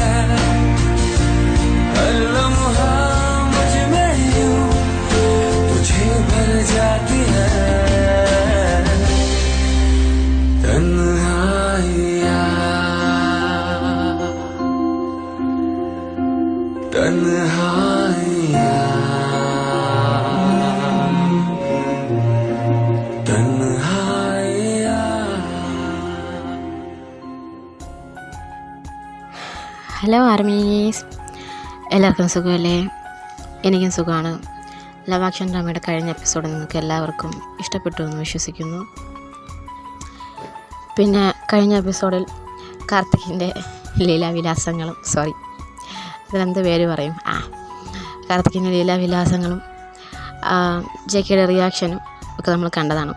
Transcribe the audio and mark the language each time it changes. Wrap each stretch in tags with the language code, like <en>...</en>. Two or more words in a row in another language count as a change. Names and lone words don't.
<hi>हर लम्हा मुझ में यूं तुझे भर जाती है तन्हाइयाँ तन्हाइयाँ तन्हाइयाँ।</hi> <en>Hello armies,</en> <ml>എല്ലാവർക്കും സുഖമല്ലേ? എനിക്കും സുഖമാണ്. ലവ് ആക്ഷൻ ഡ്രാമയുടെ കഴിഞ്ഞ എപ്പിസോഡ് നിങ്ങൾക്ക് എല്ലാവർക്കും ഇഷ്ടപ്പെട്ടു എന്ന് വിശ്വസിക്കുന്നു. പിന്നെ കഴിഞ്ഞ എപ്പിസോഡിൽ കാർത്തിക്കിൻ്റെ ലീലാവിലാസങ്ങളും ഇതിനെന്ത് പേര് പറയും, കാർത്തിക്കിൻ്റെ ലീലാവിലാസങ്ങളും ജെക്കിയുടെ റിയാക്ഷനും ഒക്കെ നമ്മൾ കണ്ടതാണ്.</ml>